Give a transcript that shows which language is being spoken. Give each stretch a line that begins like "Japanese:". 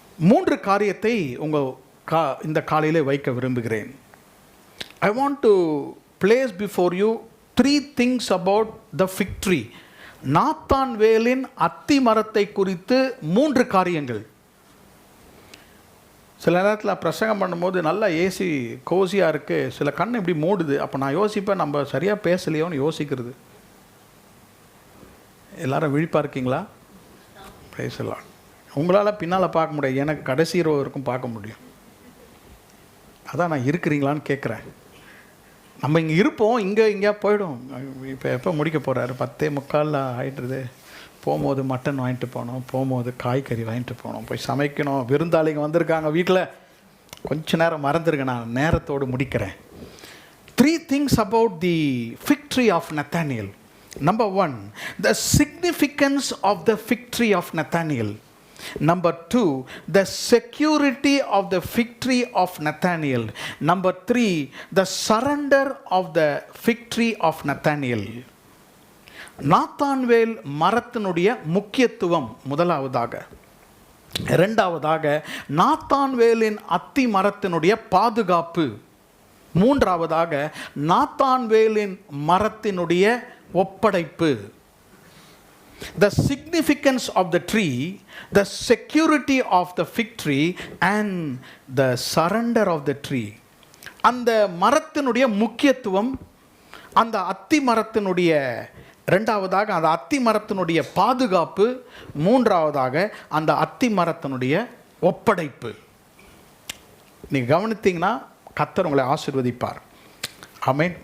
Tamil: 3 காரியத்தை இந்த காலையிலே வைக்க விரும்புகிறேன்.
English: I want to place before you 3 things about the fig tree.
Tamil: நாத்தான்வேலின் அத்தி மரத்தை குறித்து 3 காரியங்கள். சில நேரத்தில் பிரசங்கம் பண்ணும்போது நல்லா ஏசி கோசியாக இருக்குது, சில கண் இப்படி மூடுது. அப்போ நான் யோசிப்பேன், நம்ம சரியாக பேசலையோன்னு யோசிக்கிறது. எல்லாரும் விழிப்பாக இருக்கீங்களா? பேசலாம். உங்களால் பின்னால் பார்க்க முடியாது, எனக்கு கடைசி இரவு வரைக்கும் பார்க்க முடியும். அதான் நான் இருக்கிறீங்களான்னு கேட்குறேன். நம்ம இங்கே இருப்போம், இங்கேயா போயிடும். இப்போ எப்போ முடிக்க போகிறாரு? 10:45 ஆகிட்டுருது. போகும்போது மட்டன் வாங்கிட்டு போனோம், போகும்போது காய்கறி வாங்கிட்டு போனோம், போய் சமைக்கணும். விருந்தாளிங்க வந்திருக்காங்க வீட்டில். கொஞ்ச நேரம் மறந்துருங்க, நான் நேரத்தோடு முடிக்கிறேன்.
English: 3 things about the fig tree of Nathanael. Number 1, the significance of the fig tree of Nathanael. Number 2, the security of the fig tree of Nathanael. Number 3, the surrender of the fig tree of Nathanael.
Tamil: Nathanael மரத்தினுடைய முக்கியத்துவம் முதலாவதாக. 2வதாக நாத்தான்வேலின் அத்தி மரத்தினுடைய பாதுகாப்பு. 3வதாக நாத்தான்வேலின் மரத்தினுடைய ஒப்படைப்பு.
English: The significance of the tree, the security of the fig tree and the surrender of the tree.
Tamil: அந்த மரத்தினுடைய முக்கியத்துவம், அந்த அத்தி மரத்தினுடைய 2வதாக அந்த அத்தி மரத்தினுடைய பாதுகாப்பு, 3வதாக அந்த அத்தி மரத்தினுடைய ஒப்படைப்பு. நீங்கள் கவனித்தீங்கன்னா கர்த்தர் உங்களை ஆசீர்வதிப்பார். ஆமென்.